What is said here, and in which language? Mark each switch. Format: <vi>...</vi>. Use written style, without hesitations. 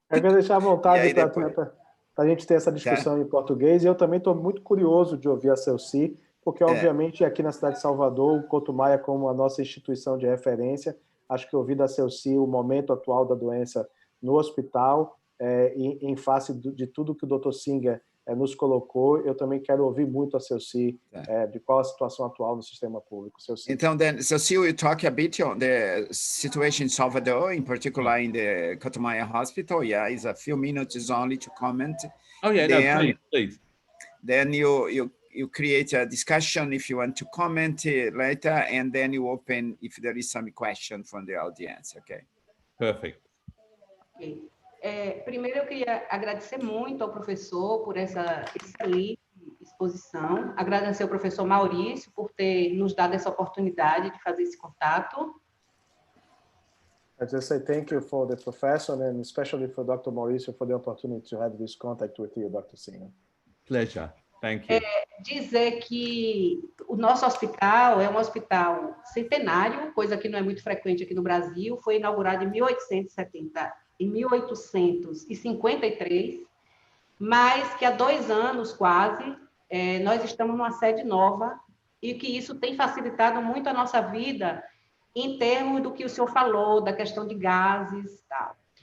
<pt>Eu quero deixar à vontade para a gente ter essa discussão em português. E eu também estou muito curioso de ouvir a Celci, porque, obviamente, aqui na cidade de Salvador, o Couto Maia, como a nossa instituição de referência, acho que ouvir da Celci o momento atual da doença no hospital, em face de tudo que o Dr. Singer nos colocou, eu também quero ouvir muito a Celci de qual a situação atual no sistema público. Celci. Então,</pt> <en>Celci, will talk a bit on the situation in Salvador, in particular in the Cotomaya Hospital. Yeah, it's a few minutes only to comment. Oh yeah, no, please. Then you create a discussion if you want to comment later, and then you open if there is some question from the audience. Okay. Perfect. Okay.</en> <pt>Primeiro, eu queria agradecer muito ao professor por essa excelente exposição, agradecer ao professor Maurício por ter nos dado essa oportunidade de fazer esse contato.</pt> <en>I just say thank you for the professor and especially for Dr. Mauricio for the opportunity to have this contact with you, Dr. Singer. Pleasure. Thank you.</en> <pt>Dizer que o nosso hospital é um hospital centenário, coisa que não é muito frequente aqui no Brasil, foi inaugurado em 1853, mas que há 2 anos quase, nós estamos numa sede nova e que isso tem facilitado muito a nossa vida em termos do que o senhor falou, da questão de gases e tal.</pt>